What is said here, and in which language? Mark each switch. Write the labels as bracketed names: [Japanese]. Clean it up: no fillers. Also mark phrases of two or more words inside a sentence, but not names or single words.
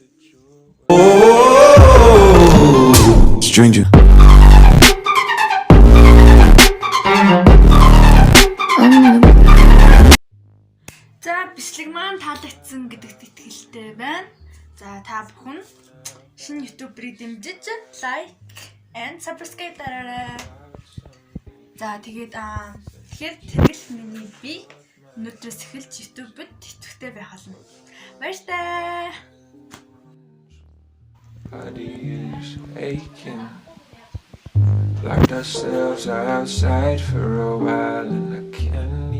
[English] Stranger. [Mongolian] За бичлэг маань таалагдсан гэдэгт итгэлтэй байна. За та бүхэн шинэ YouTube-ыг дэмжиж [English] like and subscribe [Mongolian] дараарай. За тэгээд тэгэхээр тэгэл миний би өнөөдрөөс эхэлж YouTube-д итгэвтэй байх болно. Баярлалаа. [English] Body is aching. Locked ourselves outside for a while and I can't